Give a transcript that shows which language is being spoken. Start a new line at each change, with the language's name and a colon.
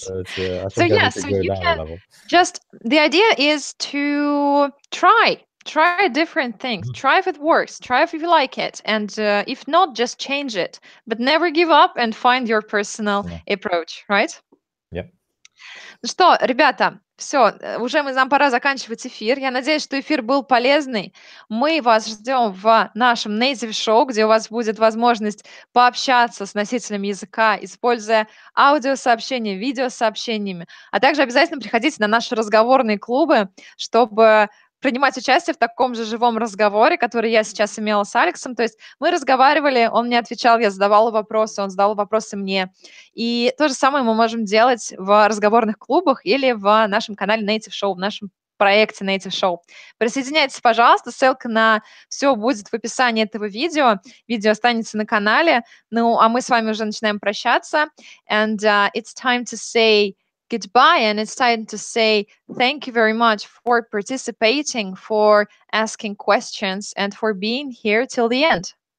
English: So you can just, the idea is to try different things. Try if it works, try if you like it, and if not, just change it, but never give up and find your personal approach, right? Yeah.
Russian: Ну что, ребята, все, уже нам пора заканчивать эфир. Я надеюсь, что эфир был полезный. Мы вас ждем в нашем Native Show, где у вас будет возможность пообщаться с носителями языка, используя аудиосообщения, видеосообщениями. А также обязательно приходите на наши разговорные клубы, чтобы принимать участие в таком же живом разговоре, который я сейчас имела с Алексом. То есть мы разговаривали, он мне отвечал, я задавала вопросы, он задал вопросы мне. И то же самое мы можем делать в разговорных клубах или в нашем канале Native Show, в нашем проекте Native Show. Присоединяйтесь, пожалуйста, ссылка на все будет в описании этого видео. Видео останется на канале. Ну, а мы с вами уже начинаем прощаться.
English: And it's time to say goodbye, and it's time to say thank you very much for participating, for asking questions, and for being here till the end.